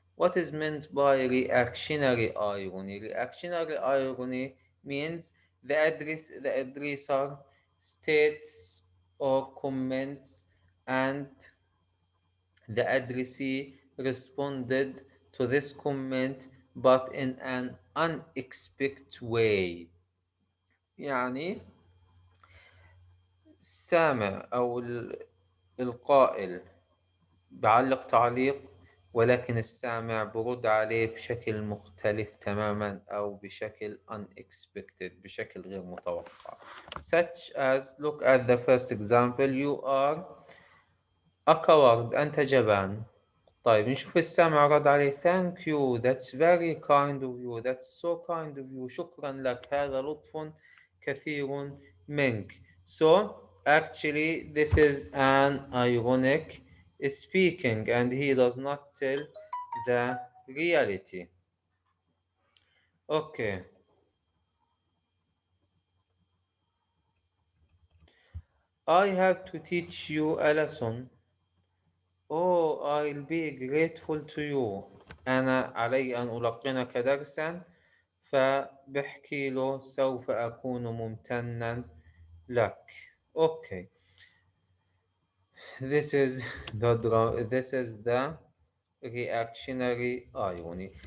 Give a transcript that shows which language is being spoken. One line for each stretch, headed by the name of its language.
English: What is meant by reactionary irony? Reactionary irony means the addressor states or comments, and the addressee responded to this comment but in an unexpected way.
Arabic: يعني السامع أو القائل بعلق تعليق، ولكن السامع برد عليه بشكل مختلف تماما أو بشكل unexpected، بشكل غير متوقع.
English: Such as, look at the first example, you are a coward،
Arabic: أنت جبان. طيب نشوف السامع رد عليه
English: thank you, that's very kind of you,
Arabic: that's so kind of you، شكرا لك، هذا لطف كثير منك.
English: So actually this is an ironic speaking and he does not tell the reality. Okay. I have to teach you a lesson. Oh, I'll be grateful to you.
Arabic: أنا علي أن ألقنك درسا، فبحكي له سوف أكون ممتنا لك.
English: Okay. This is the reactionary irony.